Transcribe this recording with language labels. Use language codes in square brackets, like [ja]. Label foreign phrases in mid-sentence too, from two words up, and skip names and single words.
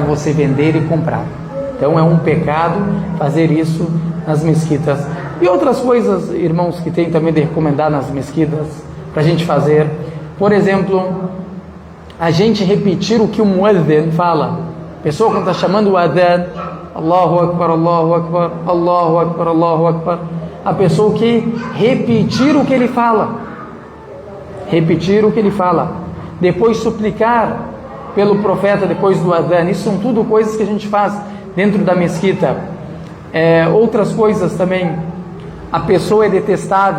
[pt] Para você vender e comprar. Então é um pecado fazer isso nas mesquitas. E outras coisas, irmãos, que tem também de recomendar nas mesquitas para a gente fazer. Por exemplo, a gente repetir o que o muezzin fala. A pessoa quando está chamando o adhan, [ar] الله أكبر، الله أكبر، الله أكبر، الله أكبر. [pt] A pessoa que repetir o que ele fala. Repetir o que ele fala. Depois suplicar pelo profeta depois do adhan. Isso são tudo coisas que a gente faz dentro da mesquita. Outras coisas também. A pessoa é detestável.